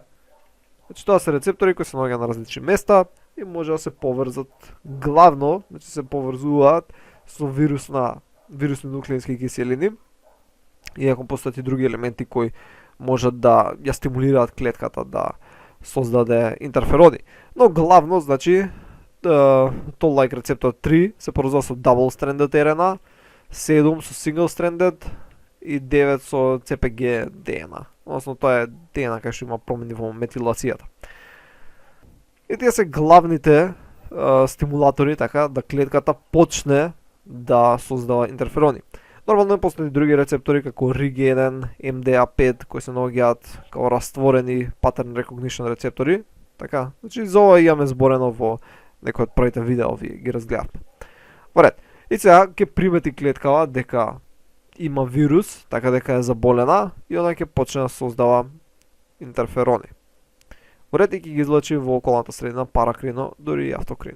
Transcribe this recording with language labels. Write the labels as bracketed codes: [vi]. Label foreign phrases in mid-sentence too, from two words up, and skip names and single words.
[mk] Значи тоа се рецептори кои се наоѓаат на различни места и може да се поврзат главно, значи се поврзуваат со вирусни нуклеински киселини, иако постојат и други елементи кои можат да ја стимулираат клетката да создаде интерферони. Но главно, значи, toll-like рецептор 3 се поврзува со [en] double-stranded RNA, [mk] 7 со single-stranded и 9 со [en] CPG DNA. [mk] Односно тоа е DNA кај што има промени во метилацијата. И тие се главните стимулатори, така, да клетката почне да создава интерферони. Нормално постојат други рецептори како RIG1, MDA5 кои се наоѓаат како растворени [en] pattern recognition [mk] рецептори, така. Значи за ова имаме зборено во некој од првите видеа ги разгледавме. Во ред. И сега ќе примети клеткава дека има вирус, така дека е заболена и она ќе почне да создава интерферони. Во ред, и ќе ги излучи во околната средина паракрино, дури и автокрино.